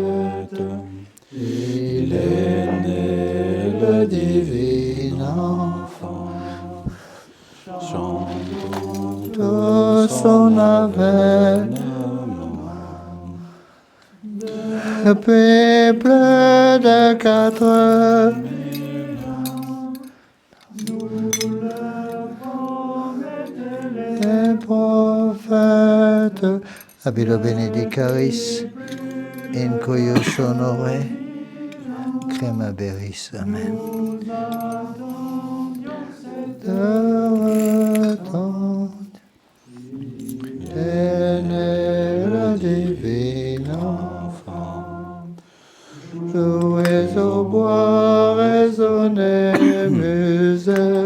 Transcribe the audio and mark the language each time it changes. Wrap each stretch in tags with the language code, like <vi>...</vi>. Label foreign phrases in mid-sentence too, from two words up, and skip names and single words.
<fr>Il est né le divin enfant, chantons de son avènement. Le peuple de 4 les prophètes,</fr> <la>Abilo benedicaris, in cuius honore, cremaberis. Amen.</la> <fr>Le divin enfant, jouez au bois, résonnez musette.</fr>